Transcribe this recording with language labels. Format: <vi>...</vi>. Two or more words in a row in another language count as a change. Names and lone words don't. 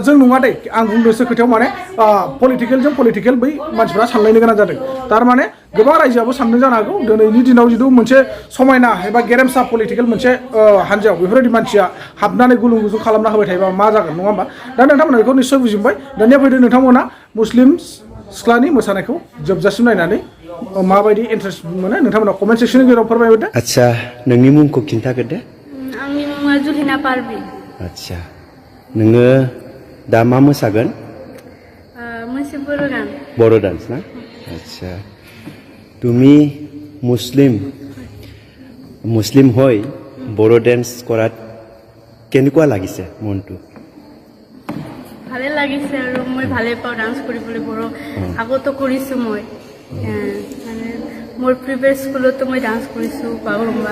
<brx>जों नङा दे आं बुंदोंसो खोथायाव माने पलिटिकेलजों पलिटिकेल बै मानसिफ्रा सानलायनो गोनां जादों थारमाने गोबां रायजोआबो सानदों जानो हागौ दिनैनि दिनाव जिथु मोनसे समायना एबा गेरेमसा पलिटिकेल मोनसे हान्जायाव बेफोरबायदि मानसिया हाबनानै गुलुं गुजुं खालामना होबाय थायोबा मा जागोन नङा होमबा दा नोंथांमोना बेखौ निश्चय बुजिबाय दानिया फैदो नोंथांमोना मुस्लिम सिख्लानि मोसानायखौ जोबजासिम नायनानै माबायदि इन्टारेस्ट मोनो नोंथांमोना कमेन्ट सेक्सननि गेजेराव फोरमायहरदो आच्छा नोंनि मुंखौ खिन्थाग्रोदो आंनि मुङा जुलिना पारबि आच्छा नोङो दा मा मोसागोन मोनसे बर' गान</brx> <as>বড়ো ডান্স না আচ্ছা তুমি মুসলিম হৈ বড়ো ডান্স কৰাত কেনেকুৱা লাগিছে মনটো ভালে লাগিছে আৰু মই ভালে পাওঁ ডান্স কৰিবলৈ বড়ো আগতো কৰিছোঁ মই মানে মোৰ প্ৰিভিয়াছ স্কুলতো মই ডান্স কৰিছোঁ বাগৰুম্বা</as>